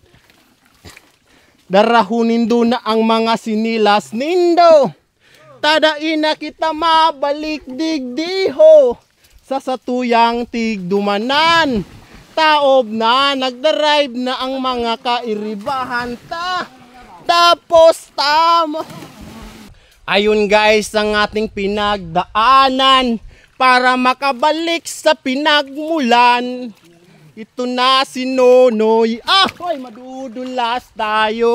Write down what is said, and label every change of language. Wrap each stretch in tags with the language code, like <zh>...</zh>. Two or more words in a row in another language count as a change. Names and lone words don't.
<bik>Darahunin do na ang mga sinilas nindo. Tadain na kita mabalik digdiho sa satuyang tigdumanan. Taob na, nagdarive na ang mga kairibahan ta. Tapos tama.</bik> <tl>Ayun guys ang ating pinagdaanan para makabalik sa pinagmulan. Ito na si Nonoy. Hoy, madudulas tayo.</tl>